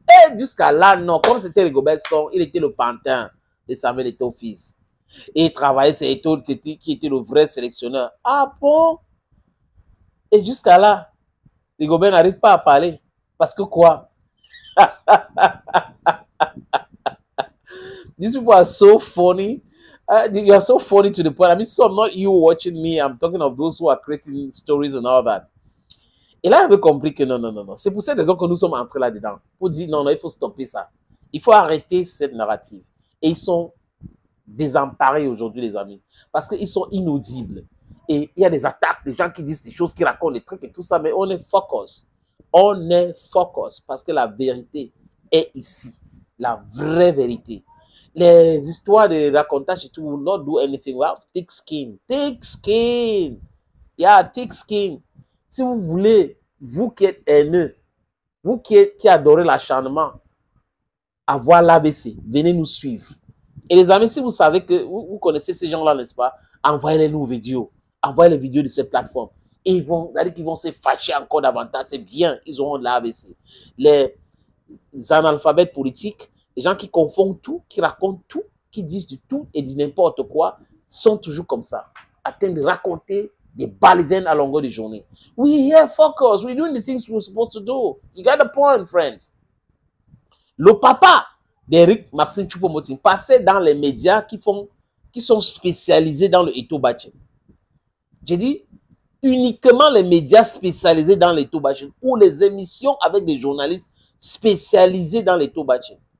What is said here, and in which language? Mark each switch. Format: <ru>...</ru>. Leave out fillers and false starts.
<fr>Et jusqu'à là, non. Comme c'était Rigobert Song, il était le pantin de Samuel Eto'o fils. Et il travaillait, c'est Eto'o qui était le vrai sélectionneur. Ah bon? Et jusqu'à là, Rigobert n'arrive pas à parler. Parce que quoi?</fr> <en>These people are so funny. You are so funny to the point. I mean, so I'm not you watching me. I'm talking of those who are creating stories and all that.</en> <fr>Et là, il avait compris que non. C'est pour cette raison que nous sommes entrés là-dedans. Pour dire non, il faut stopper ça. Il faut arrêter cette narrative. Et ils sont désemparés aujourd'hui, les amis. Parce qu'ils sont inaudibles. Et il y a des attaques, des gens qui disent des choses, qui racontent des trucs et tout ça. Mais on est focus. On est focus parce que la vérité est ici. La vraie vérité. Les histoires de racontage et tout</fr> <en>will not do anything. We have thick skin. Thick skin. Yeah, thick skin.</en> <fr>Si vous voulez, vous qui êtes haineux, vous qui adorez l'acharnement, avoir l'AVC, venez nous suivre. Et les amis, si vous savez que vous connaissez ces gens-là, n'est-ce pas, envoyez-les nos vidéos. Envoyez les vidéos de cette plateforme. Et ils vont se fâcher encore davantage. C'est bien, ils auront de l'AVC. Les analphabètes politiques, les gens qui confondent tout, qui racontent tout, qui disent du tout et du n'importe quoi, sont toujours comme ça. Attendent de raconter des balivernes à longueur de journée.</fr> <en>We here focus. We're doing the things we're supposed to do. You got the point, friends.</en> <fr>Le papa d'Eric Maxime Choupo-Moting passait dans les médias qui sont spécialisés dans le Eto'o Baching. J'ai dit uniquement les médias spécialisés dans l'Eto'o Baching ou les émissions avec des journalistes spécialisés dans l'Eto'o Baching.</fr>